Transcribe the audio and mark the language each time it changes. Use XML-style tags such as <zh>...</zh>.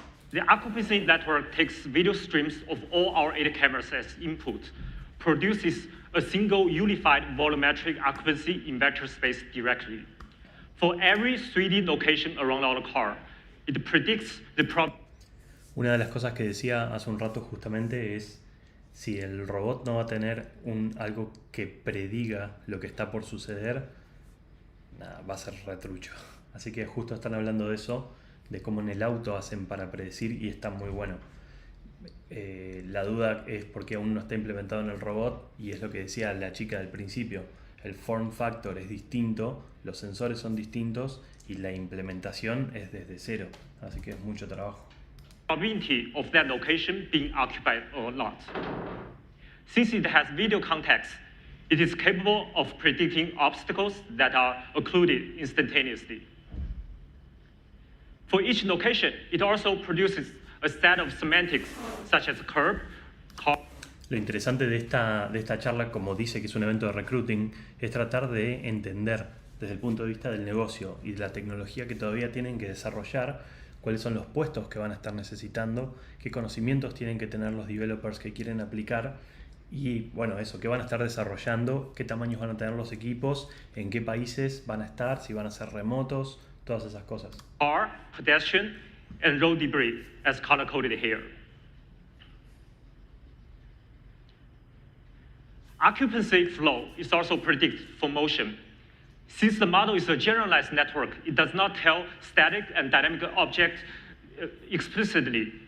<en>The occupancy network takes video streams of all our 8 cameras as input, produces a single unified volumetric occupancy in vector space directly. For every 3D location around our car, it predicts the problem.</en> <es>Una de las cosas que decía hace un rato justamente es si el robot no va a tener algo que prediga lo que está por suceder, nada, va a ser retrucho. Así que justo están hablando de eso, de cómo en el auto hacen para predecir y está muy bueno. La duda es porque aún no está implementado en el robot y es lo que decía la chica del principio. El form factor es distinto, los sensores son distintos y la implementación es desde cero. Así que es mucho trabajo.</es> <en>Probability of that location being occupied or not. Since it has video context, it is capable of predicting obstacles that are occluded instantaneously. For each location, it also produces a set of semantics such as curb, car.</en> <es>Lo interesante de esta charla, como dice que es un evento de recruiting, es tratar de entender desde el punto de vista del negocio y de la tecnología que todavía tienen que desarrollar, cuáles son los puestos que van a estar necesitando, qué conocimientos tienen que tener los developers que quieren aplicar y, bueno, eso, qué van a estar desarrollando, qué tamaños van a tener los equipos, en qué países van a estar, si van a ser remotos, todas esas cosas.</es> <en>Car, pedestrian, and road debris, as color-coded here. occupancy flow is also predicted for motion. Since the model is a generalized network, it does not tell static and dynamic objects explicitly.</en>